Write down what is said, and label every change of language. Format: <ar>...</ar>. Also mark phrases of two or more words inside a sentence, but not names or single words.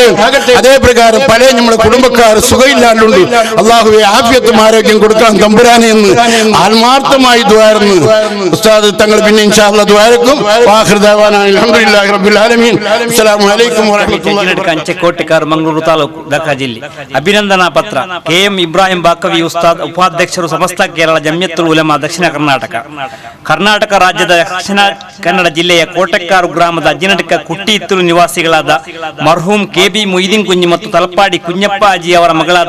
<ml>അതേ പ്രകാരം പല നമ്മുടെ കുടുംബക്കാർ സുഖമില്ലാണ്ടുണ്ട്, അല്ലാഹുവേ ആഫിയത്തും ആരോഗ്യം കൊടുക്കാൻ തമ്പുരാനെ എന്ന് ആത്മാർത്ഥമായി ദുആർന്നു ഉസ്താദ് തങ്ങൾ. പിന്നെ</ml> <ar>إن شاء الله</ar> <ml>ദുആരക്കും.</ml> <ar>آخر دعوانا الحمد لله رب العالمين. السلام عليكم ورحمة الله وبركاته.</ar> <kn>ಕೋಟಿಕಾರ್ ಮಂಗಳೂರು ತಾಲೂಕು ದಕ್ಕ ಜಿಲ್ಲೆ. ಅಭಿನಂದನಾ ಪತ್ರ KM ಇಬ್ರಾಹಿಂ ಬಾಕವಿ ಉಸ್ತಾದ್, ಉಪಾಧ್ಯಕ್ಷರು ಸಮಸ್ತ ಕೇರಳ ಜಮಿಯತುಲ್ ಉಲಮಾ ದಕ್ಷಿಣ ಕರ್ನಾಟಕ ರಾಜ್ಯದ ದಕ್ಷಿಣ ಕನ್ನಡ ಜಿಲ್ಲೆಯ ಕೋಟೆಕ್ಕಾರು ಗ್ರಾಮದ ಅಜ್ಜಿನಡ್ಕ ಕುಟ್ಟಿಯಿತ್ತೂರು ನಿವಾಸಿಗಳಾದ ಮರ್ಹೂಮ್ KB ಮೊಯ್ದೀನ್ ಕುಂಜಿ ಮತ್ತು ತಲಪಾಡಿ ಕುഞ്ഞಪ್ಪ ಅಜಿ ಅವರ ಮಗಳಾದ</kn>